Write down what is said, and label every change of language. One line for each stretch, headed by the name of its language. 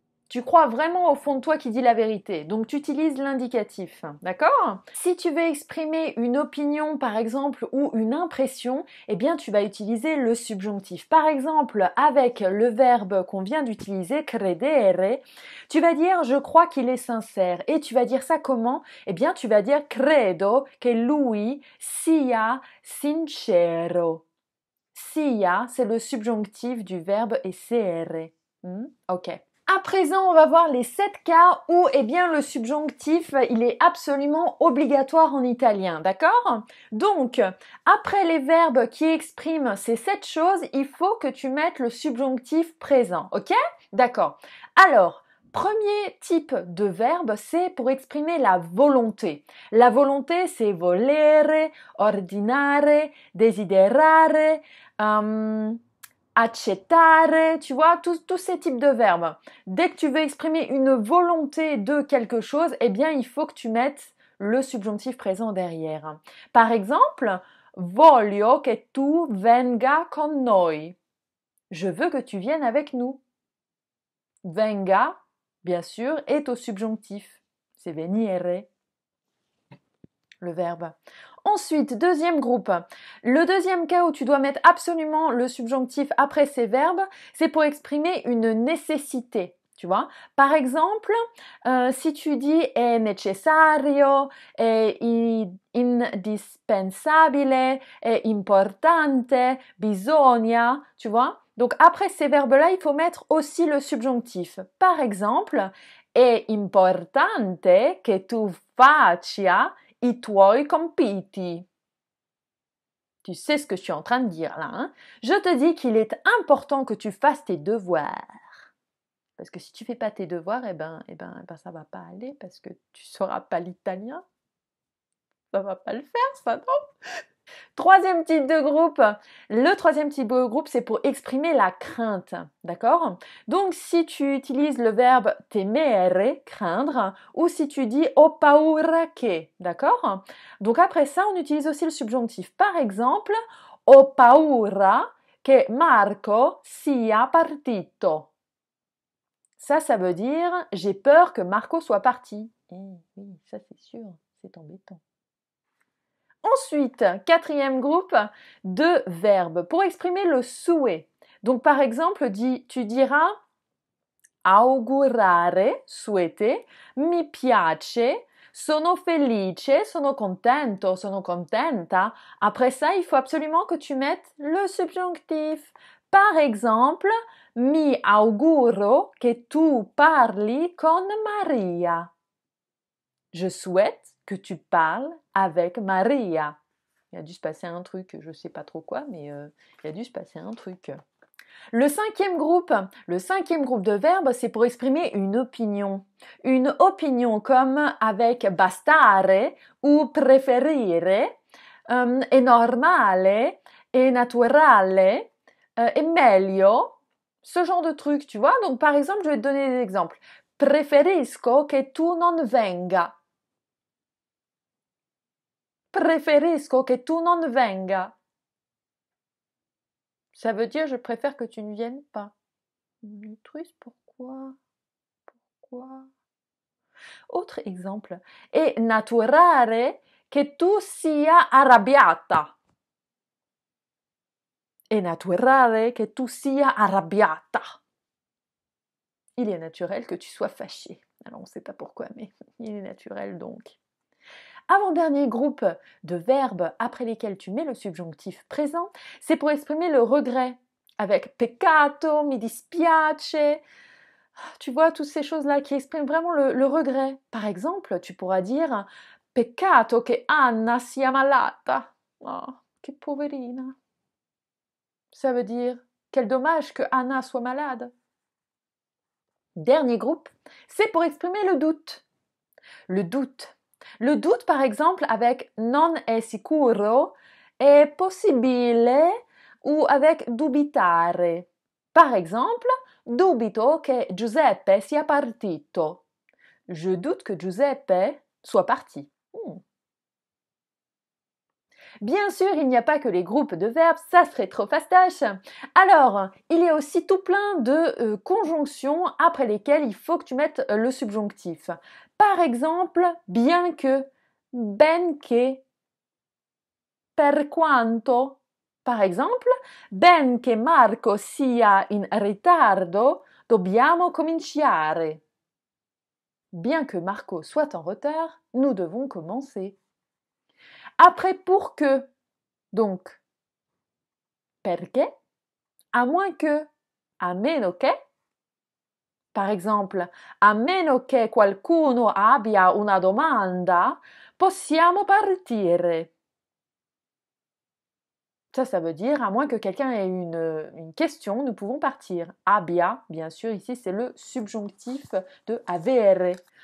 French: Tu crois vraiment au fond de toi qu'il dit la vérité. Donc tu utilises l'indicatif, d'accord? Si tu veux exprimer une opinion par exemple ou une impression, tu vas utiliser le subjonctif. Par exemple, avec le verbe qu'on vient d'utiliser, credere, tu vas dire je crois qu'il est sincère. Et tu vas dire ça comment? Tu vas dire
Italian: credo che lui sia sincero.
French: Sia, c'est le subjonctif du verbe essere. Ok. À présent, on va voir les 7 cas où le subjonctif, il est absolument obligatoire en italien, d'accord? Donc, après les verbes qui expriment ces 7 choses, il faut que tu mettes le subjonctif présent, ok? D'accord. Alors, premier type de verbe, c'est pour exprimer la volonté. La volonté, c'est volere, ordinare, desiderare, accettare, tu vois, tous ces types de verbes. Dès que tu veux exprimer une volonté de quelque chose, il faut que tu mettes le subjonctif présent derrière. Par exemple,
Italian: voglio che tu venga con noi.
French: Je veux que tu viennes avec nous. Venga, bien sûr, est au subjonctif. C'est venire, le verbe. Ensuite, deuxième groupe. Le deuxième cas où tu dois mettre absolument le subjonctif après ces verbes, c'est pour exprimer une nécessité. Tu vois? Par exemple, si tu dis è necessario, è indispensabile, è importante, bisogna, tu vois? Donc après ces verbes-là, il faut mettre aussi le subjonctif. Par exemple,
Italian: è importante che tu faccia i tuoi compiti.
French: Tu sais ce que je suis en train de dire là, hein? Je te dis qu'il est important que tu fasses tes devoirs. Parce que si tu fais pas tes devoirs, ça va pas aller parce que tu sauras pas l'italien. Ça va pas le faire, ça, non? Troisième type de groupe. Le troisième type de groupe, c'est pour exprimer la crainte. D'accord? Donc, si tu utilises le verbe temere, craindre, ou si tu dis ho paura che. D'accord? Donc, après ça, on utilise aussi le subjonctif. Par exemple,
Italian: ho paura che Marco sia partito.
French: Ça veut dire j'ai peur que Marco soit parti. Oui, ça c'est sûr, c'est embêtant. Ensuite, quatrième groupe de verbes pour exprimer le souhait. Donc par exemple, tu diras augurare, souhaiter, mi piace, sono felice, sono contento, sono contenta. Après ça, il faut absolument que tu mettes le subjonctif. Par exemple,
Italian: mi auguro che tu parli con Maria.
French: Je souhaite que tu parles avec Maria. Il a dû se passer un truc, je ne sais pas trop quoi, mais il a dû se passer un truc. Le cinquième groupe de verbes, c'est pour exprimer une opinion. Une opinion comme avec bastare ou preferire, è normale, è naturale, è meglio, ce genre de trucs, tu vois. Donc par exemple, je vais te donner des exemples.
Italian: Preferisco che tu non venga. Preferisco che tu non venga.
French: Ça veut dire je préfère que tu ne viennes pas. Triste, pourquoi? Autre exemple.
Italian: È naturale che tu sia arrabbiata. È naturale che tu sia arrabbiata.
French: Il est naturel que tu sois fâché. Alors on ne sait pas pourquoi, mais il est naturel donc. Avant-dernier groupe de verbes après lesquels tu mets le subjonctif présent, c'est pour exprimer le regret. Avec peccato, mi dispiace. Tu vois, toutes ces choses-là qui expriment vraiment le regret. Par exemple, tu pourras dire
Italian: peccato che Anna sia malata. Oh, che poverina.
French: Ça veut dire quel dommage que Anna soit malade. Dernier groupe, c'est pour exprimer le doute. Le doute. Le doute, par exemple, avec non è sicuro, è possibile ou avec dubitare. Par exemple,
Italian: dubito che Giuseppe sia partito.
French: Je doute que Giuseppe soit parti. Bien sûr, il n'y a pas que les groupes de verbes, ça serait trop fastoche. Alors, il y a aussi tout plein de conjonctions après lesquelles il faut que tu mettes le subjonctif. Par exemple, bien que, ben che, per quanto. Par exemple,
Italian: ben che Marco sia in ritardo, dobbiamo cominciare.
French: Bien que Marco soit en retard, nous devons commencer. Après, pour que, donc, perché, à moins que, a meno che. Par exemple,
Italian: a meno che qualcuno abbia una domanda, possiamo partire.
French: Ça veut dire, à moins que quelqu'un ait une question, nous pouvons partir. Abbia, bien sûr, ici c'est le subjonctif de avere.